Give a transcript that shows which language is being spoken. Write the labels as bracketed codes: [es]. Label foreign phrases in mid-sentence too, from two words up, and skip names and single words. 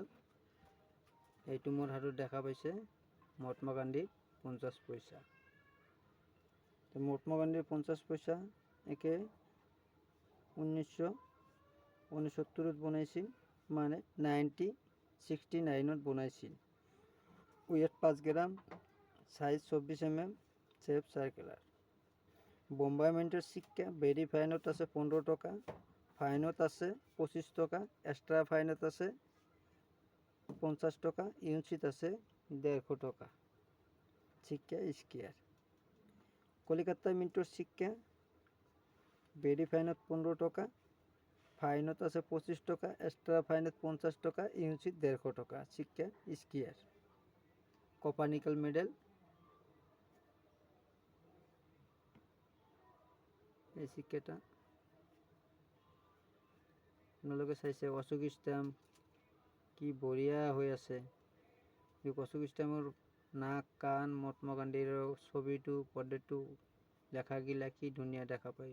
[as] এইটো মোৰ হাতত দেখা পাইছে মহাত্মা গান্ধীৰ 50 পইচা। তো মহাত্মা গান্ধীৰ 50 পইচা একে 1969 বনাইছিল, মানে 1969 বনাইছিল। ওয়েট 5 গ্রাম, সাইজ 24 mm, [en] shape circular. [as] বোম্বাই মিন্টের সিক্কা [en] very fine [as] আছে 15 টাকা, ফাইনত আছে 25 টাকা, [en] extra fine [as] আছে 50 টাকা, ইউনিট আছে 150 টাকা। সিক্কা স্কোয়ার। কলিকাতা মিন্টর সিক্কা [en] very fine [as] 15 টাকা, ফাইনত আছে 25 টাকা, [en] extra fine [as] 50 টাকা, ইউনিট 150 টাকা। সিক্কা স্কোয়ার। [en] copper nickel medal, [as] এই সিক্কাটা আপোনালোকে চাইছে। অশোক স্ট্যাম্প কি বঢ়িয়া হৈ আছে। এই অশোক স্ট্যাম্পৰ নাক, কাণ, মহাত্মা গান্ধীৰ ছবিটো, পৰ্ডেটো, লেখাগিলা কি ধুনীয়া দেখা পায়।